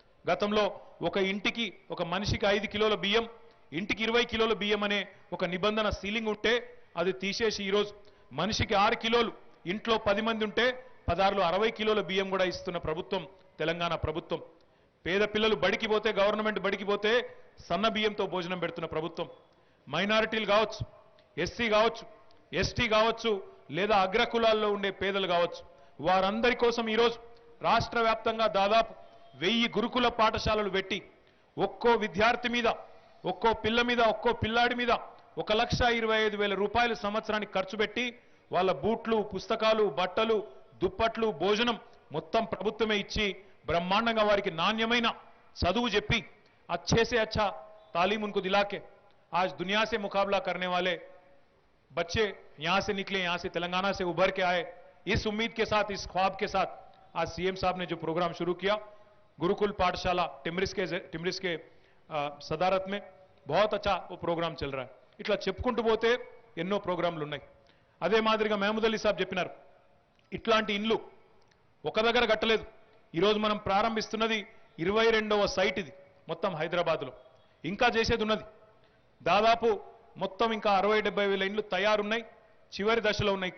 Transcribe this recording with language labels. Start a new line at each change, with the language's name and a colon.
Telugu: గతంలో ఒక ఇంటికి ఒక మనిషికి 5 కిలోల బియ్యం, ఇంటికి 20 కిలోల బియ్యం అనే ఒక నిబంధన సీలింగ్ ఉంటే అది తీసేసి ఈరోజు మనిషికి 6 కిలోలు, ఇంట్లో 10 మంది ఉంటే 16లో 60 కిలోల బియ్యం కూడా ఇస్తున్న ప్రభుత్వం తెలంగాణ ప్రభుత్వం. పేద పిల్లలు బడికి పోతే గవర్నమెంట్ బడికి పోతే సన్న బియ్యంతో భోజనం పెడుతున్న ప్రభుత్వం. మైనారిటీలు కావచ్చు, ఎస్సీ కావచ్చు, ఎస్టీ కావచ్చు, లేదా అగ్రకులాల్లో ఉండే పేదలు కావచ్చు, వారందరి కోసం ఈరోజు రాష్ట్ర వ్యాప్తంగా దాదాపు 1000 గురుకుల పాఠశాలలు పెట్టి ఒక్కో విద్యార్థి మీద, ఒక్కో పిల్ల మీద, ఒక్కో పిల్లాడి మీద 1,25,000 రూపాయలు సంవత్సరానికి ఖర్చు పెట్టి వాళ్ళ బూట్లు, పుస్తకాలు, బట్టలు, దుప్పట్లు, భోజనం మొత్తం ప్రభుత్వమే ఇచ్చి బ్రహ్మాండంగా వారికి నాణ్యమైన చదువు చెప్పి
Hindi: अच्छे से अच्छा तालीम उनको दिला के आज दुनिया से मुकाबला करने वाले बच्चे यहां से निकले, यहां से तेलंगाना से उभर के आए, इस उम्मीद के साथ, इस ख्वाब के साथ आज सीएम साहब ने जो प्रोग्राम शुरू किया गुरुकुल पाठशाला टिमरिस के सदारत में बहुत अच्छा वो प्रोग्राम चल रहा है.
Telugu: ఇట్లా చెప్పుకుంటూ పోతే ఎన్నో ప్రోగ్రాంలు ఉన్నాయి. అదే మాదిరిగా మహమూద్ అలీ సాబ్ చెప్పినారు, ఇట్లాంటి ఇండ్లు ఒక దగ్గర కట్టలేదు. ఈరోజు మనం ప్రారంభిస్తున్నది 22వ సైట్ ఇది మొత్తం హైదరాబాద్లో. ఇంకా చేసేది ఉన్నది. దాదాపు మొత్తం ఇంకా 60-70 వేల ఇండ్లు తయారున్నాయి, చివరి దశలో ఉన్నాయి.